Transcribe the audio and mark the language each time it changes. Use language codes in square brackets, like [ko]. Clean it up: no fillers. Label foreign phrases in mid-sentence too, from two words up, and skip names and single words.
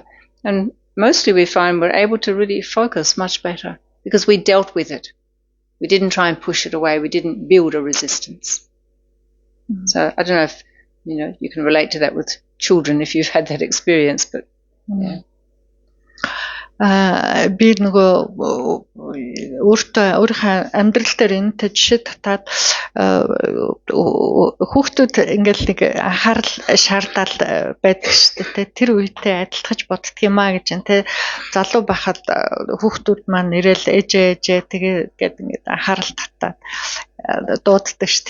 [en] And mostly we find we're able to really focus much better because we dealt with it. We didn't try and push it away. We didn't build a resistance. So I don't know if, you can relate to that with children if you've had that experience, but yeah. [mn] Би нөгөө өөрийнхөө амьдрал дээр энэ жишээ татаад хүүхдүүд ингээл нэг анхаарал шаардаад байдаг шүү дээ. Тэр үедээ адилтгаж боддөг юм аа гэж энэ залуу байхад хүүхдүүд маань ирээл ээжээ тэгээ гээд ингээд анхаарал татаад дууддаг ш.